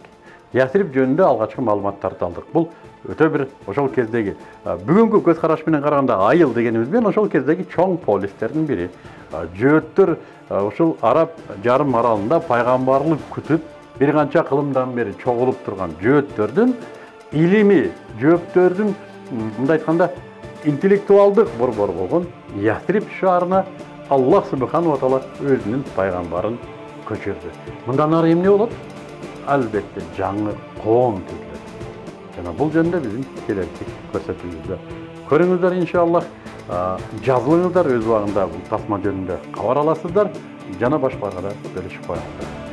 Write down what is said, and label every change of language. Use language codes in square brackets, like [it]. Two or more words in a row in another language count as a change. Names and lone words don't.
[ky] Ясрип жөнүндө алгачкы маалыматтарды алдык. Бул өтө бир ошол кездеги бүгүнкү көз караш менен караганда айыл дегенибиз менен ошол кездеги чоң полистердин бири. Жөөттөр ушул араб жарым аралында пайгамбарлык күтүп бир канча кылымдан бери чогулуп турган жөөттөрдүн илими, жөөттөрдүн мындай айтканда интеллектуалдык борбору болгон Ясрип шаарына Аллах [ar] سبحانه وتعالى [ky] өзүнүн пайгамбарын көчүрдү. Мындан ары эмне болот? Албетте жаңы коом түзүлөт. Жана бул жөнүндө биздин келечек көрсөтүүбүздө көрүңүздөр иншаллах. Жазылыңыздар, өз убагында бул тасма жөнүндө кабар аласыздар, жана башкаларга да бөлүшүп коюңуздар.